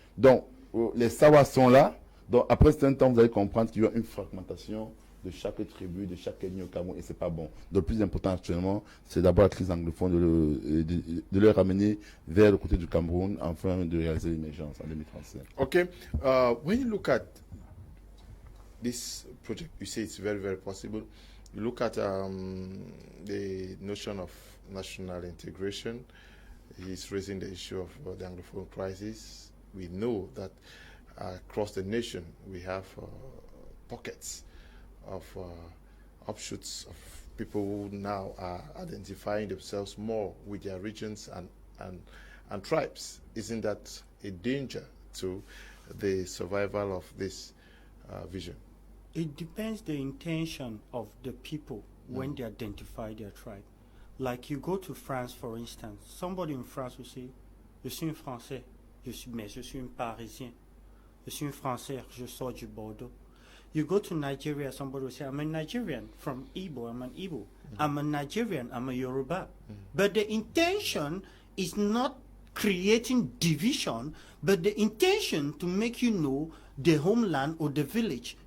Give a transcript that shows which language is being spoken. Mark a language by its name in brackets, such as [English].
[French] Donc, les Sawas sont là. Donc, après un temps, vous allez comprendre qu'il y a une fragmentation de chaque tribu, de chaque ethnie au Cameroun, et c'est pas bon. Le plus important actuellement, c'est d'abord la crise anglophone, de le ramener vers le côté du Cameroun, afin de réaliser l'émergence en 2035. [English] Okay, when you look at this project, you say it's very, very possible. You look at the notion of national integration. He's raising the issue of the Anglophone crisis. We know that across the nation we have pockets of offshoots of people who now are identifying themselves more with their regions and tribes. Isn't that a danger to the survival of this vision? It depends the intention of the people when they identify their tribe. Like you go to France, for instance, somebody in France will say, [French] je suis un Français, mais je suis un Parisien. Je suis un Français, je sors du Bordeaux. [English] You go to Nigeria, somebody will say, I'm a Nigerian from Igbo, I'm an Igbo. I'm a Nigerian, I'm a Yoruba. But the intention is not creating division, but the intention to make you know the homeland or the village.